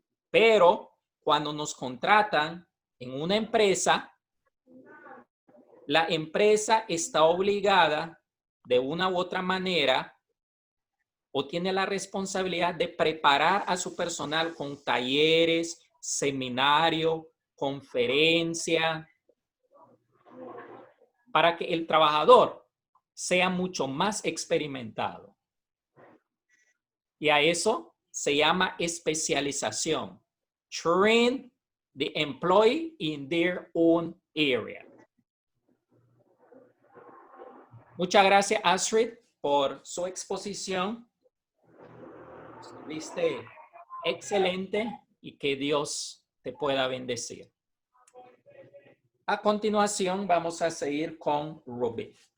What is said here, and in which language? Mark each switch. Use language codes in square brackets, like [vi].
[es] Pero cuando nos contratan en una empresa, la empresa está obligada de una u otra manera o tiene la responsabilidad de preparar a su personal con talleres, seminarios, conferencias, para que el trabajador sea mucho más experimentado. Y a eso se llama especialización. [en] Train the employee in their own area. [es] Muchas gracias, Astrid, por su exposición. Estuviste excelente y que Dios te pueda bendecir. A continuación, vamos a seguir con Rubén.